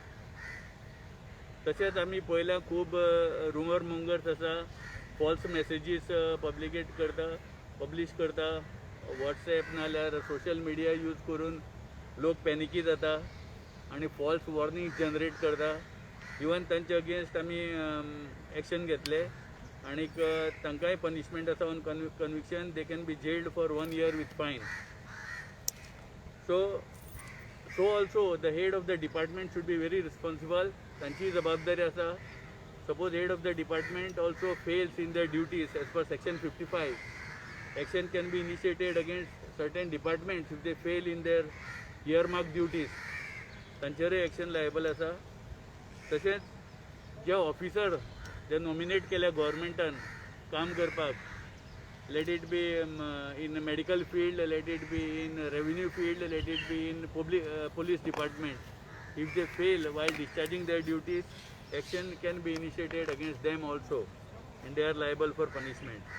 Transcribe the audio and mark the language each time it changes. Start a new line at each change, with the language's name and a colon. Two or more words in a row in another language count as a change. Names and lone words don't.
Konkani: तशेंच आमी पयल्या खूब
English: rumour mongers
Konkani: आसा,
English: false messages
Konkani: पब्लीश करता वॉट्सएप नाल्यार
English: social media
Konkani: यूज करून लोक पॅनिकी जाता आनी
English: false warning
Konkani: जनरेट करता. इवन तांचे अगेन्स्ट आमी एक्शन घेतले आनीक तांकांय पनिशमेंट आसा
English: on conviction. They can be jailed for 1 year with fine. So also the head of the department should be very responsible.
Konkani: तांची जबाबदारी आसा.
English: Suppose head of the department also fails in their duties as per section 55, action can be initiated against certain departments if they fail in their earmarked duties.
Konkani: तांचेरय
English: action liable
Konkani: आसा. तशेंच जे ऑफिसर जे नॉमिनेट केल्या गव्हर्मेंटान काम करपाक,
English: let it be in medical field, let it be in revenue field, let it be in police department, if they fail while discharging their duties, action can be initiated against them also and they are liable for punishment.